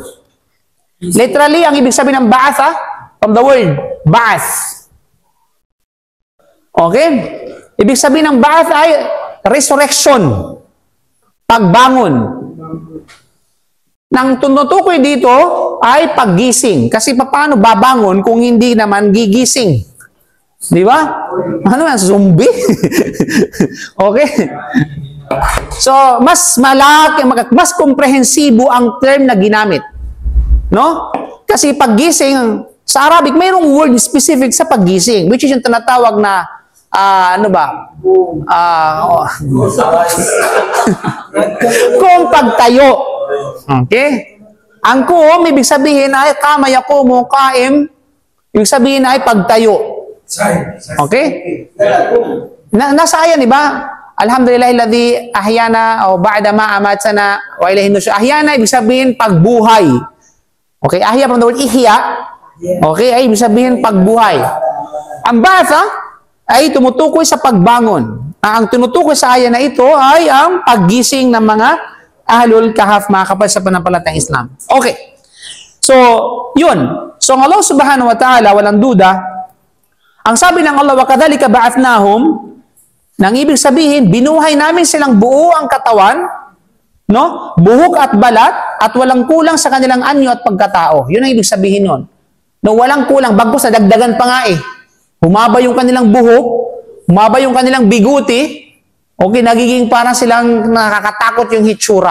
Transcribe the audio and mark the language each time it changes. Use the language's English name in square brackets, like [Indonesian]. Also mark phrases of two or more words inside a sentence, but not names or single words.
[Filipino] Literally, ang ibig sabihin ng ba'atha, [English] from the word, ba'ath. [Filipino] Okay? Ibig sabihin ng ba'ath ay resurrection. Pagbangon. Nang tunutukoy dito ay paggising. Kasi paano babangon kung hindi naman gigising? Di ba? Ano yan? Zombie? Okay? So, mas malaki, mas komprehensibo ang term na ginamit. No? Kasi paggising, sa Arabic, mayroong [English] word specific [Filipino] sa paggising, [English] which is [Filipino] yung tinatawag na, ano ba? Kung pagtayo. Okay? Ang kum, ibig sabihin ay [Arabic] كما يقوم قائم, [Filipino] ibig sabihin ay pagtayo. Okay? Nasa ayan, di ba? [Arabic] الحمد لله الذي أحيانا بعد ما أماتنا وإليه النشور. [Filipino] Ahyana ibig sabihin pagbuhay. [English] Okay, ahya from the word ihya. [Filipino] Okay, ay ibig sabihin pagbuhay. Ang ba'atha, ay tumutukoy sa pagbangon. Ang tinutukoy sa aya na ito ay ang paggising ng mga Ahlul Kahf, mga kapatid sa panampalatayang Islam. Okay. So, yun. So, ang Allah [Arabic] سبحانه وتعالى, walang duda, ang sabi ng Allah, وَكَذَلِكَ بَعَثْنَاهُمْ, [Filipino] nang ibig sabihin, binuhay namin silang buo ang katawan, no? Buhok at balat, at walang kulang sa kanilang anyo at pagkatao. Yun ang ibig sabihin nun. No, walang kulang, bagkus na dagdagan pa nga eh. Humaba yung kanilang buhok, humaba yung kanilang biguti, okay, nagiging parang silang nakakatakot yung hitsura.